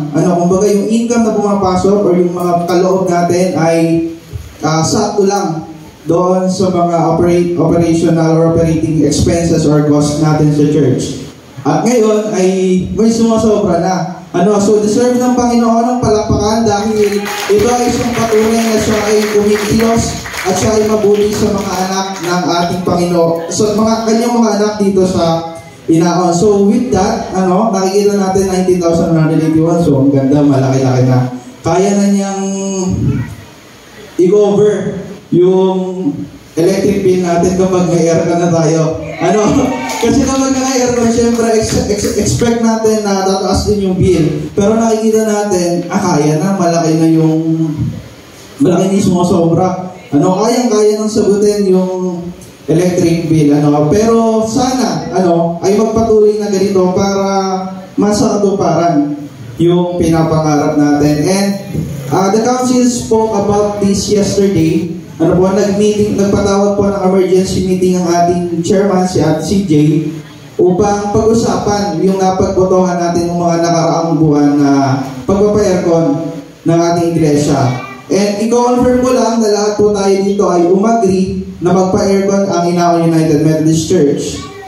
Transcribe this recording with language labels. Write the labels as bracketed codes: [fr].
[tl] Kumbaga yung income na pumapasok or yung mga kaloob natin ay sakto lang doon sa mga operational or operating expenses or cost natin sa church. At ngayon ay may sumasobra na. So deserve ng Panginoon ng palakpakan dahil ito ay isang patunay na siya ay kumikilos at siya ay mabuti sa mga anak ng ating Panginoon. So kanyang mga anak dito sa Inaon. So with that, nakikita natin 19,181. So ang ganda, malaki-laki na. Kaya na niyang i-cover yung electric bill natin kapag may aircon na tayo. Kasi kapag naka-aircon, syempre expect natin na tataas din yung bill. Pero nakikita natin, kaya na, malaki na yung sumasobra. Kayang-kaya nang sagutin yung electric bill. Pero sana, ay magpatuloy na ganito para masakatuparan yung pinapangarap natin. [en] And the council spoke about this yesterday. [tl] Nagpatawag po ng emergency meeting ang ating chairman, si CJ, upang pag-usapan yung napagbotohan natin ng mga nakaraang buwan na pagpapa-aircon ng ating iglesia. And i-confirm ko lang na lahat po tayo dito ay umagri na magpa-aircon ang Inaon United Methodist Church.